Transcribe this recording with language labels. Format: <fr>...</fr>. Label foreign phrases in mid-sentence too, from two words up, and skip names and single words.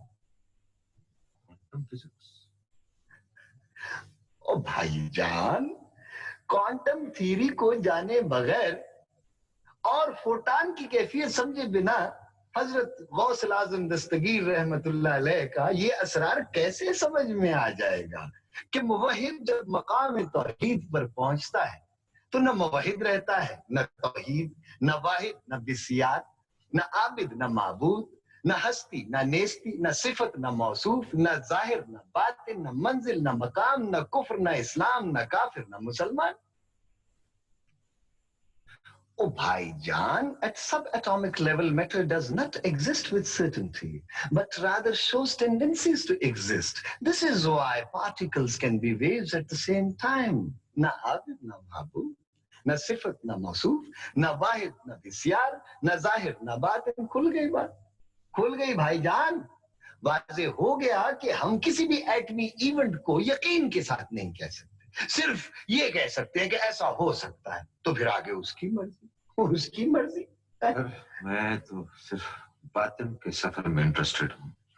<en>quantum physics?</en> <ur>او بھائی جان,</ur> <en>quantum theory</en> <ur>کو جانے بغیر اور فوٹان کی کیفیت سمجھے بنا حضرت غوث الاعظم دستگیر رحمۃ اللہ علیہ کا یہ اسرار کیسے سمجھ میں آ جائے گا کہ موحد جب مقام توحید پر پہنچتا ہے تو نہ موحد رہتا ہے, نہ توحید، نہ واحد، نہ بسیار، نہ عابد، نہ معبود، نہ ہستی، نہ نیستی، نہ صفت، نہ موصوف، نہ ظاہر، نہ باطن، نہ منزل، نہ مقام، نہ کفر، نہ اسلام، نہ کافر، نہ مسلمان.</ur> <en>Oh, Bhaijan, at subatomic level, matter does not exist with certainty, but rather shows tendencies to exist. This is why particles can be waves at the same time.</en> <ur>نہ عابد، نہ محبوب، نہ صفت، نہ موصوف، نہ واحد، نہ بسیار، نہ ظاہر، نہ باطن. کھل گئی بات، کھل گئی بھائی جان. واضح ہو گیا کہ ہم کسی بھی ایٹمی ایونٹ کو یقین کے ساتھ نہیں کہہ سکتے، صرف یہ کہہ سکتے ہیں کہ ایسا ہو سکتا ہے، تو پھر آگے اس کی مرضی، اس کی مرضی. میں تو صرف باطن کے سفر میں انٹرسٹڈ ہوں.</ur>